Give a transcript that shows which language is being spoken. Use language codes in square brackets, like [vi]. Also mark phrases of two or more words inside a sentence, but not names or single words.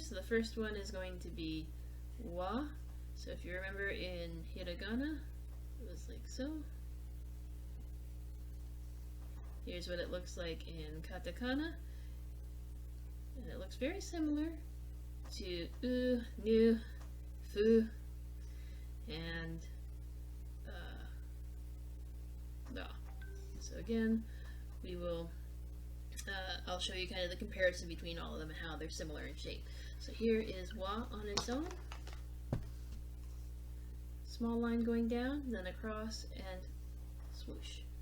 [en] So the first one is going to be wa. So if you remember in hiragana, It was like so. Here's what it looks like in Katakana. And it looks very similar to u, nu, fu, and da. So again, we will, I'll show you kind of the comparison between all of them and how they're similar in shape. So here is wa on its own. Small line going down, then across, and swoosh.